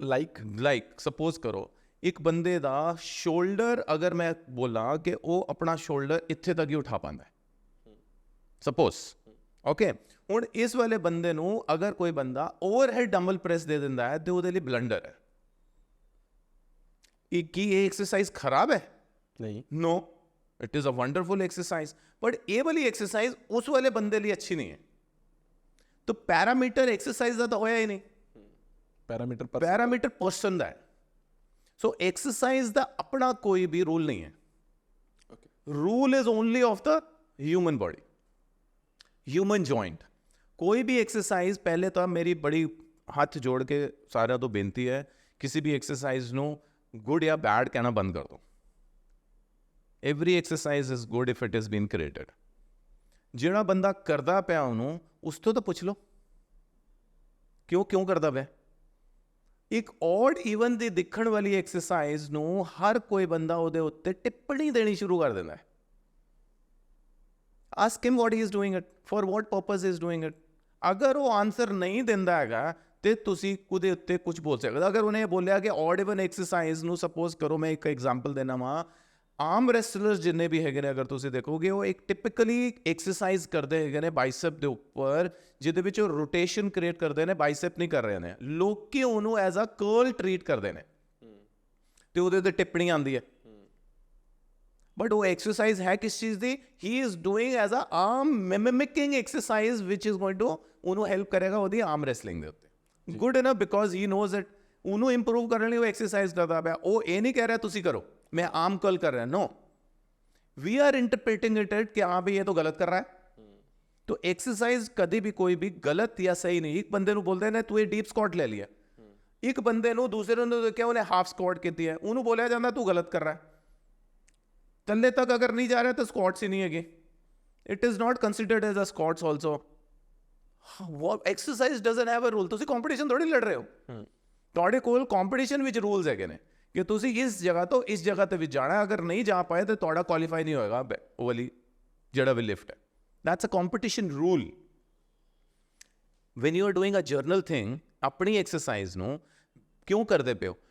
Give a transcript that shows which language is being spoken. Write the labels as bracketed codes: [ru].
[pa] Like suppose ਕਰੋ, ਇੱਕ ਬੰਦੇ ਦਾ ਸ਼ੋਲਡਰ, ਅਗਰ ਮੈਂ ਬੋਲਾਂ ਕਿ ਉਹ ਆਪਣਾ ਸ਼ੋਲਡਰ ਇੱਥੇ ਤੱਕ ਹੀ ਉਠਾ ਪਾਉਂਦਾ ਹੈ, ਸਪੋਜ਼, ਓਕੇ। ਹੁਣ ਇਸ ਵਾਲੇ ਬੰਦੇ ਨੂੰ ਅਗਰ ਕੋਈ ਬੰਦਾ ਓਵਰਹੈਡ ਡੰਬਲ ਪ੍ਰੈਸ ਦੇ ਦਿੰਦਾ ਹੈ, ਤੇ ਉਹਦੇ ਲਈ ਬਲੰਡਰ ਹੈ। ਕੀ ਇਹ ਐਕਸਰਸਾਈਜ਼ ਖਰਾਬ ਹੈ? ਨਹੀਂ। [en] no, it is a wonderful exercise, but [hi] ये वाली एक्सरसाइज उस वाले बंदे लिए अच्छी नहीं है। तो पैरामीटर एक्सरसाइज का तो होया ही नहीं, पैरामीटर पर्सन का है। सो एक्सरसाइज का अपना कोई भी रूल नहीं है। [en] Rule is only of the human body, human joint. [hi] कोई भी एक्सरसाइज, पहले तो मेरी बड़ी हाथ जोड़ के सारा तो बेनती है, किसी भी एक्सरसाइज नो गुड या बैड कहना बंद कर दो। [en] Every exercise is good if it is been created. [pa] ਜਿਹੜਾ ਬੰਦਾ ਕਰਦਾ ਪਿਆ ਉਹਨੂੰ ਉਸ ਤੋਂ ਤਾਂ ਪੁੱਛ ਲਓ ਕਿਉਂ ਕਰਦਾ ਪਿਆ। ਇੱਕ ਔਡ ਈਵਨ ਦੀ ਦਿਖਣ ਵਾਲੀ ਐਕਸਰਸਾਈਜ਼ ਨੂੰ ਹਰ ਕੋਈ ਬੰਦਾ ਉਹਦੇ ਉੱਤੇ ਟਿੱਪਣੀ ਦੇਣੀ ਸ਼ੁਰੂ ਕਰ ਦਿੰਦਾ ਹੈ। [en] ask him what he is doing it, [pa] for what purpose is doing it. ਅਗਰ ਉਹ ਆਨਸਰ ਨਹੀਂ ਦਿੰਦਾ ਹੈਗਾ ਤੇ ਤੁਸੀਂ ਉਹਦੇ ਉੱਤੇ ਕੁਝ ਬੋਲ ਸਕਦੇ। ਅਗਰ ਉਹਨੇ ਬੋਲਿਆ ਕਿ ਔਡ ਇਵਨ ਐਕਸਰਸਾਈਜ਼ ਨੂੰ, ਸਪੋਜ਼ ਕਰੋ ਮੈਂ ਇੱਕ ਐਗਜ਼ਾਮਪਲ ਦੇਣਾ ਵਾ, ਆਰਮ ਰੈਸਲਰਸ ਜਿੰਨੇ ਵੀ ਹੈਗੇ ਨੇ ਅਗਰ ਤੁਸੀਂ ਦੇਖੋਗੇ ਉਹ ਇੱਕ ਟਿਪਿਕਲੀ ਐਕਸਰਸਾਈਜ਼ ਕਰਦੇ ਹੈਗੇ ਨੇ ਬਾਈਸੈਪ ਦੇ ਉੱਪਰ, ਜਿਹਦੇ ਵਿੱਚ ਉਹ ਰੋਟੇਸ਼ਨ ਕ੍ਰੀਏਟ ਕਰਦੇ ਨੇ, ਬਾਈਸੈਪ ਨਹੀਂ ਕਰ ਰਹੇ ਨੇ। ਲੋਕੀ ਉਹਨੂੰ ਐਜ਼ ਅ ਕਰਲ ਟ੍ਰੀਟ ਕਰਦੇ ਨੇ ਤੇ ਉਹਦੇ ਉੱਤੇ ਟਿੱਪਣੀ ਆਉਂਦੀ ਹੈ, ਬਟ ਉਹ ਐਕਸਰਸਾਈਜ਼ ਹੈ ਕਿਸ ਚੀਜ਼ ਦੀ? [en] he is doing as a arm mimicking exercise which is going to [pa] ਉਹਨੂੰ ਹੈਲਪ ਕਰੇਗਾ ਉਹਦੀ ਆਰਮ ਰੈਸਲਿੰਗ ਦੇ ਉੱਤੇ। [en] Good enough because he knows it. [pa] ਉਹਨੂੰ ਇੰਪਰੂਵ ਕਰਨ ਲਈ ਉਹ ਐਕਸਰਸਾਈਜ਼ ਕਰਦਾ ਪਿਆ। ਉਹ ਇਹ ਨਹੀਂ ਕਹਿ ਰਿਹਾ ਤੁਸੀਂ ਕਰੋ, [hi] मैं आर्म कर्ल कर रहा है। [en] no, we are interpreting it [hi] कि हाँ भाई ये तो गलत कर रहा है। तो एक्सरसाइज कभी भी कोई भी गलत या सही नहीं। एक बंदे बोलते हैं तू ये डीप स्क्वाट ले लिया, एक बंदे दूसरे ने क्या उन्हें हाफ स्क्वाट की है, उन्होंने बोलिया जाता तू गलत कर रहा है। तले तक अगर नहीं जा रहा है तो स्क्वाट्स ही नहीं है। [en] It is not considered as a squats also. Exercise doesn't have a rule. [hi] तुसी कंपटीशन थोड़ी लड़ रहे हो, [pa] ਤੁਹਾਡੇ ਕੋਲ ਕੰਪੀਟੀਸ਼ਨ ਵਿੱਚ ਰੂਲਸ ਹੈਗੇ ਨੇ ਕਿ ਤੁਸੀਂ ਇਸ ਜਗ੍ਹਾ ਤੋਂ ਇਸ ਜਗ੍ਹਾ ਤੇ ਵੀ ਜਾਣਾ। ਅਗਰ ਨਹੀਂ ਜਾ ਪਾਏ ਤਾਂ ਤੁਹਾਡਾ ਕੁਆਲੀਫਾਈ ਨਹੀਂ ਹੋਏਗਾ ਉਹ ਵਾਲੀ ਜਿਹੜਾ ਵੀ ਲਿਫਟ ਹੈ। [en] That's a competition rule. When you are doing a general thing, [pa] ਆਪਣੀ ਐਕਸਰਸਾਈਜ਼ ਨੂੰ ਕਿਉਂ ਕਰਦੇ ਪਿਓ?